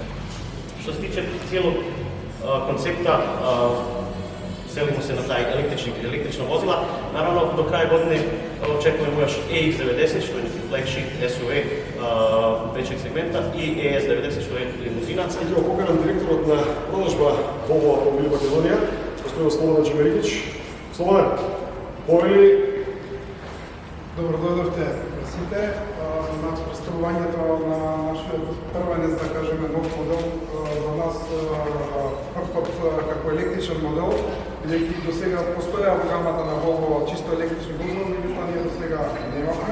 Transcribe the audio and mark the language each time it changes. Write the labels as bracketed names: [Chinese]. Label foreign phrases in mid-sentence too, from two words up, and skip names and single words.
[Croatian] Što se tiče cijelog koncepta, selimo se na taj električna vozila. Naravno, do kraja godine očekujemo još EX90, što je neki [English] flagship SUV [Croatian] većeg segmenta, i ES90, što je limuzina. [Macedonian] Сега поканам директорот на продажба Volvo Автомобили Македонија, господин Слободан Чемерикич. Слободан, повели. Добро дојдовте сите на представувањето на нашиот првенец, да кажеме, нов модел за нас, прв пат како електричен модел, бидејќи до сега постоја во гамата на Volvo чисто електрични возила, меѓутоа ние до сега немавме.